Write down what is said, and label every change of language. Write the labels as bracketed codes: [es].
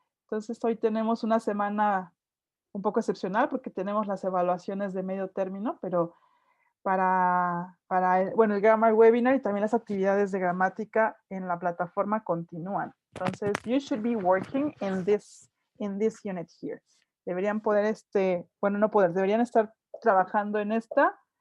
[es] Entonces, hoy tenemos una semana un poco excepcional porque tenemos las evaluaciones de medio término, pero bueno, el grammar webinar y también las actividades de gramática en la plataforma continúan. [en] Entonces, you should be working in this unit here. [es] Deberían poder, bueno, no poder, deberían estar trabajando en esta.